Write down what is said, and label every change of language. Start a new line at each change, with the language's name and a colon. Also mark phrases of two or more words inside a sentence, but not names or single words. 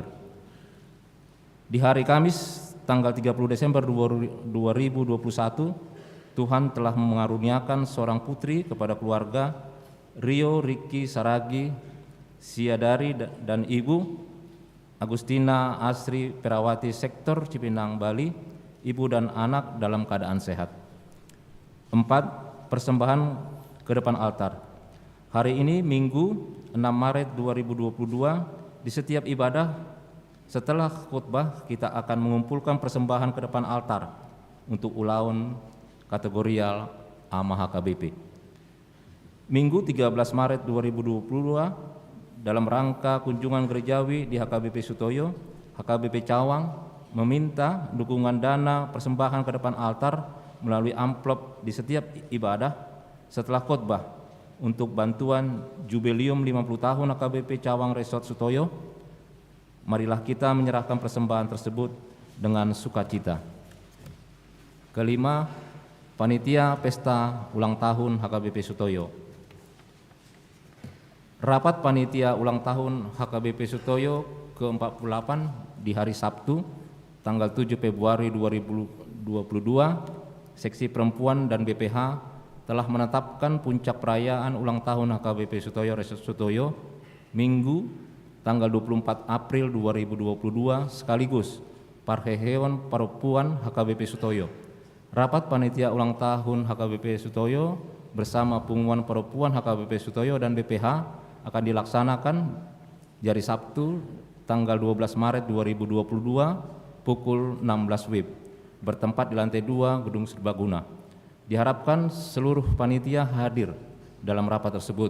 Indonesian: Di hari Kamis tanggal 30 Desember 2021, Tuhan telah mengaruniakan seorang putri kepada keluarga Rio Riki Saragi Siadari dan Ibu Agustina Asri Perawati Sektor Cipinang Bali, ibu dan anak dalam keadaan sehat. 4. Persembahan ke depan altar. Hari ini Minggu 6 Maret 2022 di setiap ibadah setelah khutbah kita akan mengumpulkan persembahan ke depan altar untuk ulaun kategorial AMA HKBP. Minggu 13 Maret 2022 dalam rangka kunjungan gerejawi di HKBP Sutoyo, HKBP Cawang meminta dukungan dana persembahan ke depan altar melalui amplop di setiap ibadah setelah khutbah untuk bantuan Jubileum 50 tahun HKBP Cawang Resort Sutoyo. Marilah kita menyerahkan persembahan tersebut dengan sukacita. Kelima, Panitia Pesta Ulang Tahun HKBP Sutoyo. Rapat Panitia Ulang Tahun HKBP Sutoyo ke-48 di hari Sabtu, tanggal 7 Februari 2022, Seksi Perempuan dan BPH telah menetapkan puncak perayaan ulang tahun HKBP Sutoyo Resort Sutoyo, Minggu tanggal 24 April 2022 sekaligus Parhehewan Perempuan HKBP Sutoyo. Rapat Panitia Ulang Tahun HKBP Sutoyo bersama pengumuman perempuan HKBP Sutoyo dan BPH akan dilaksanakan hari Sabtu tanggal 12 Maret 2022 pukul 16 WIB bertempat di lantai 2 Gedung Serbaguna. Diharapkan seluruh panitia hadir dalam rapat tersebut.